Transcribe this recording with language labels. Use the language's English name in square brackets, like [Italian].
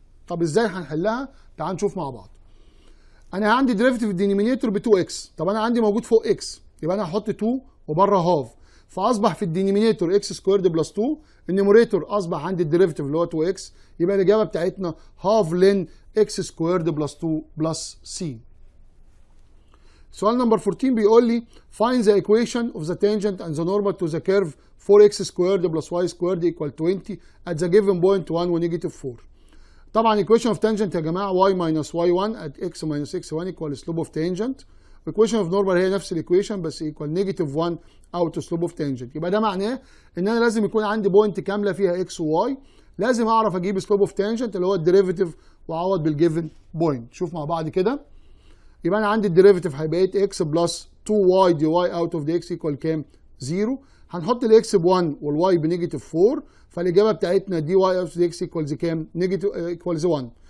[Arabic] طب ازاي هنحلها؟ تعال نشوف مع بعض. انا عندي ديريفيتيف الدينومينيتور ب 2 اكس، طب انا عندي موجود فوق اكس يبقى انا هحط 2 وبره هاف، فاصبح في الدينومينيتور اكس سكويرد بلس 2، النيموريتور اصبح عندي الديريفيتيف اللي هو 2 اكس، يبقى الاجابه بتاعتنا هاف لين اكس سكويرد بلس 2 بلس سي. سؤال نمبر 14 بيقول لي [English] find the equation of the tangent and the normal to the curve 4x squared plus y squared equal 20 at the given point 1 و negative 4. طبعا equation of tangent يا جماعه y minus y1 at x minus x1 equal slope of tangent. equation of normal [Arabic] هي نفس الايكويشن بس [English] equal negative 1 out slope of tangent. [Arabic] يبقى ده معناه ان انا لازم يكون عندي بوينت كامله فيها x و y، لازم اعرف اجيب [English] slope of tangent [Arabic] اللي هو الديريفيتيف واعوض بالجيفن بوينت. شوف مع بعض كده. يبقى انا عندي الديريفيتيف هيبقى 8x بلس 2y دي y اوت اوف دي x ايكوال كام؟ 0. هنحط الاكس ب 1 والواي بنيجاتيف 4، فالاجابه بتاعتنا دي واي اوف اكس ايكوالز كام؟ نيجاتيف ايكوالز 1.